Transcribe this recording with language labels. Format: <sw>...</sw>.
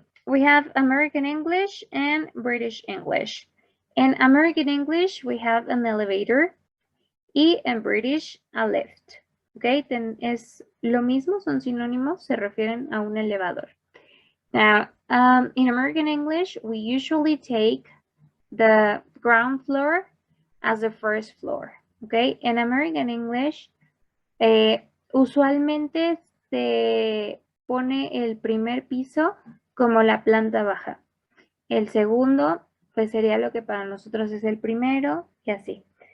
<en>we have American English and British English. In American English, we have an elevator.</en> <es>Y en British, a lift. Okay, es lo mismo, son sinónimos, se refieren a un elevador.</es> <en>Now, in American English, we usually take the ground floor as the first floor.</en> <es>Okay,</es> <en>in American English,</en> <es>usualmente se pone el primer piso como la planta baja. El segundo, pues sería lo que para nosotros es el primero y así.</es>